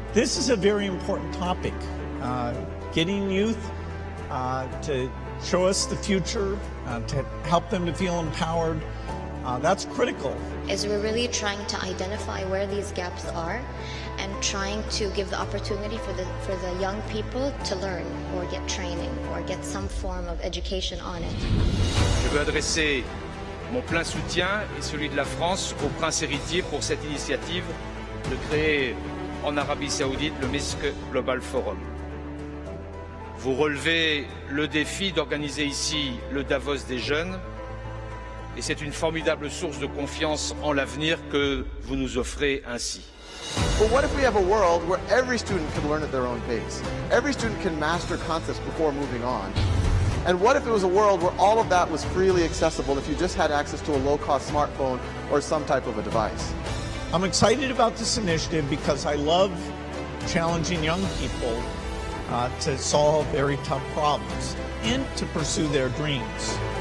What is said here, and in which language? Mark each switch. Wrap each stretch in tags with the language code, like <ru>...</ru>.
<en>This is a very important topic. Getting youth to show us the future, to help them to feel empowered. That's critical. Is we're really trying to identify where these gaps are and trying to give the opportunity for the young people to learn or get training or get some form of education on it.</en> <fr>Je veux adresser mon plein soutien et celui de la France au prince héritier pour cette initiative de créer en Arabie Saoudite le Misk Global Forum. Vous relevez le défi d'organiser ici le Davos des jeunes et c'est une formidable source de confiance en l'avenir que vous nous offrez ainsi.</fr> <en>But what if we have a world where every student can learn at their own pace? Every student can master concepts before moving on. And what if it was a world where all of that was freely accessible if you just had access to a low-cost smartphone or some type of a device? I'm excited about this initiative because I love challenging young people to solve very tough problems and to pursue their dreams.</en>